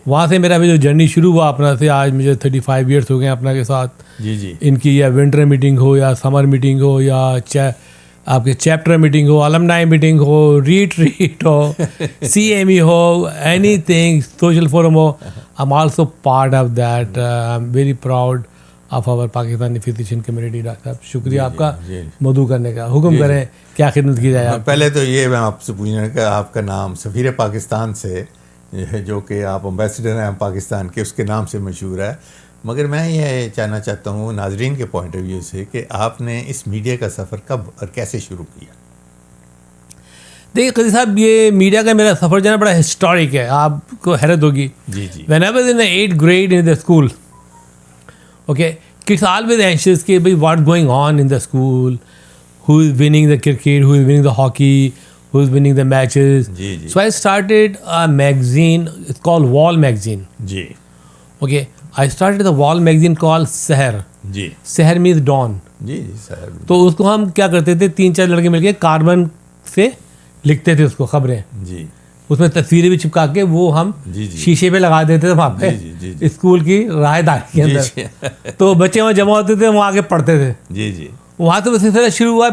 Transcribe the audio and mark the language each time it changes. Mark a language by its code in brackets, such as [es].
[ur] وہاں سے میرا بھی جو جرنی شروع ہوا اپنا سے، آج مجھے 35 ایئرس ہو گئے اپنا کے ساتھ. جی ان کی یا ونٹر میٹنگ ہو، یا سمر میٹنگ ہو، یا آپ کے chapter meeting ہو، المنائی meeting ہو، retreat ہو، C M E ہو، any thing social forum ہو، [en] I'm also part of that. I'm very proud of our Pakistani physician community. [ur] Doctor صاحب شکریہ آپ کا مدعو کرنے کا. حکم کریں کیا خدمت کی جائے. پہلے تو یہ میں آپ سے پوچھنا کہ آپ کا نام سفیر پاکستان سے، جو کہ آپ امبیسڈر ہیں پاکستان کے، اس کے نام سے مشہور ہے. مگر میں یہ جاننا چاہتا ہوں ناظرین کے پوائنٹ آف ویو سے کہ آپ نے اس میڈیا کا سفر کب اور کیسے شروع کیا؟ دیکھیے قدیر صاحب، یہ میڈیا کا میرا سفر جو ہے بڑا ہسٹورک ہے. آپ کو حیرت ہوگی. [en] When I was in the 8th grade in the school, okay, kids always anxious [ur] کہ بھائی [en] what's going on in the school, who is winning the cricket, who is winning the hockey, who is winning the matches. So I started a magazine, it's called Wall magazine. Okay, I started the Wall magazine called Seher. Seher means dawn. [ur] تو اس کو ہم کیا کرتے تھے، 3-4 لڑکے مل کے carbon سے لکھتے تھے اس کو خبریں. اس میں تصویریں بھی چپکا کے وہ ہم شیشے پہ لگا دیتے تھے وہاں پہ اسکول کی راہ داری کے اندر. تو بچے وہاں جمع ہوتے تھے، وہاں آگے پڑھتے تھے. وہاں سے سلسلہ شروع ہوا.